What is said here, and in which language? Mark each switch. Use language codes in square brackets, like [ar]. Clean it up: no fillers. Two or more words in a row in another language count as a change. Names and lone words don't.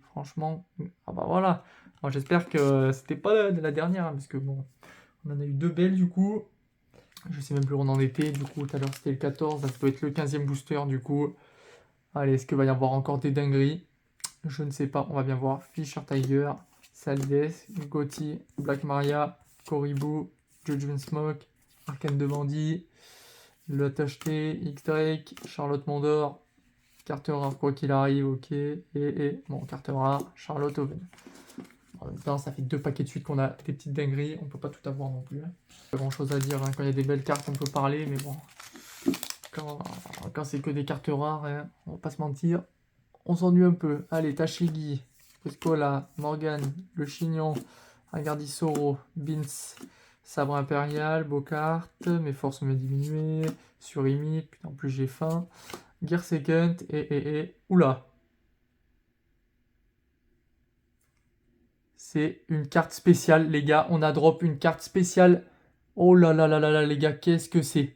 [fr] Franchement, ah bah voilà. Alors, j'espère que c'était pas la dernière, hein, parce que bon, on en a eu deux belles, du coup. Je sais même plus où on en était. Du coup, tout à l'heure, c'était le 14. Ça peut être le 15e booster, du coup. Allez, est-ce qu'il va y avoir encore des dingueries? Je ne sais pas. On va bien voir. Fisher Tiger, Saldes, Gotti, Black Maria, Koribu, Judgment Smoke, Arcane de Bandit, Le Tacheté, X-Drake, Charlotte Mondor, carte rare quoi qu'il arrive, ok. Bon, carte rare, Charlotte Oven. En même temps, ça fait deux paquets de suite qu'on a des petites dingueries. On peut pas tout avoir non plus, hein. Pas grand chose à dire, hein. Quand il y a des belles cartes, on peut parler, mais bon. Quand c'est que des cartes rares, hein, on va pas se mentir. On s'ennuie un peu. Allez, Tashigi, Priscola, Morgan, Le Chignon, Agardisoro, Beans, Sabre Impérial, Bocart, mes forces m'ont diminué, Surimi, putain, en plus j'ai faim, Gear Second, oula. C'est une carte spéciale, les gars. On a drop une carte spéciale. Oh là là là là là, les gars, qu'est-ce que c'est?